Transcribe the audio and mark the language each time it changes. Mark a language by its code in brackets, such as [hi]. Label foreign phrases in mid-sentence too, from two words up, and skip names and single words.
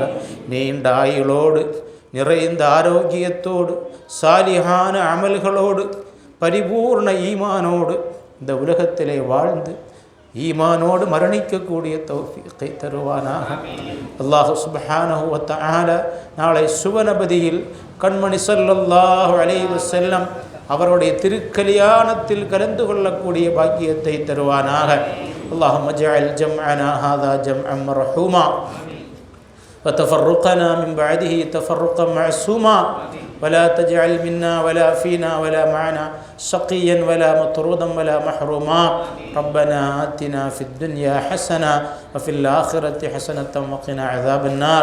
[ta] நீண்ட ஆயுளோடு நிறைந்த ஆரோக்கியத்தோடு சாலிஹான அமல்களோடு பரிபூர்ண ஈமானோடு இந்த உலகத்திலே வாழ்ந்து ஈமானோடு மரணிக்கக்கூடிய தௌஃபீக்கை தருவானாக. [ar] الله سبحانه وتعالى [ta] நாளை சுவனபதியில் கண்மணி [ar] صلى الله عليه وسلم [ta] அவருடைய திருக்கல்யாணத்தில் கலந்து கொள்ளக்கூடிய பாக்கியத்தை தருவானாக. [ar] اللهم اجعل جمعنا هذا جمعا مرحوما وتفرقنا من بعده تفرقا معصوما ولا تجعل منا ولا فينا ولا معنا شقيا ولا مطرودا ولا محروما. ربنا آتنا في الدنيا حسنة وفي الآخرة حسنة وقنا عذاب النار.